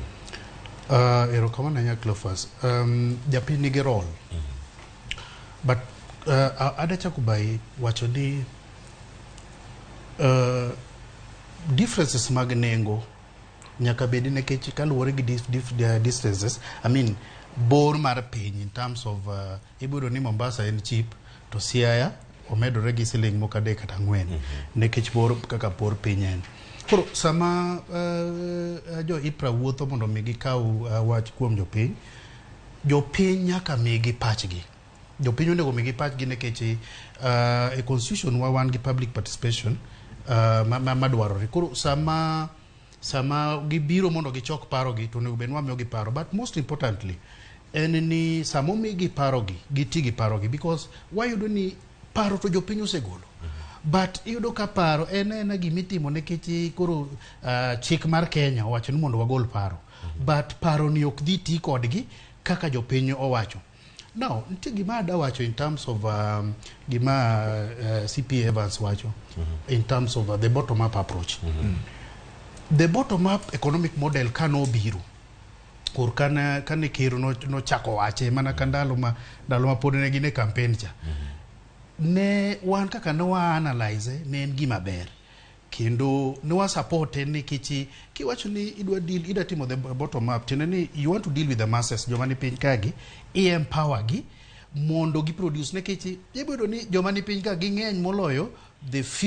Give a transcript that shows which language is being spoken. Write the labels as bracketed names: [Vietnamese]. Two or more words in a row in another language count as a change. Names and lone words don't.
[Luo (Kenya and Tanzania)] Erokamano nya Cleophas. Japiny nigi role but adachako bai wacho ni differences mag nengo nyaka bedi nekech kaluwore gi distances. [English] I mean [Luo (Kenya and Tanzania)] bor mar piny [English] in terms of [Luo (Kenya and Tanzania)] ibudo ni Mombasa en [English] cheap to [Luo (Kenya and Tanzania)] Siaya omedore gi siling mokade kata 4 nekech bor kaka bor piny en. Koro sama jo IPRA wuotho mondo mi gikaw wach kuom jopiny nyaka migi pachgi. Jopiny onego migi pachgi nekech e constitution wan gi [English] public participation [Luo (Kenya and Tanzania)] madwarore. Koro sama gibiro mondo gichok parogi to onego bed wamiyogi paro, [English] but most importantly [Luo (Kenya and Tanzania)] en ni samo migi parogi giti gi parogi because wayudo ni paro to jopiny osegolo but iyudo ka paro en gimitimo nekech koro chik mar Kenya owacho ni mondo wagol paro but paro ni ok dhi ti kodgi kaka jopiny owacho. [English] Now [Luo (Kenya and Tanzania)] nitie gima da wacho [English] in terms of [Luo (Kenya and Tanzania)] gima CP Evans wacho [English] in terms of the bottom up approach. The bottom up economic model [Luo (Kenya and Tanzania)] kano biro kur kane kiro no chako wache mana kandalo ma pod ne gine campaign cha ne wan kaka ne wa analyze ne en gima ber kendo ne wa support ni kichi kiwacho ni ida timo [English] the bottom up [Luo (Kenya and Tanzania)] tena ni [English] you want to deal with the masses [Luo (Kenya and Tanzania)] joma ni piny kagi empower gi mondo gi produce ne kichi ibedo ni joma ni piny kagi ng'eny moloyo the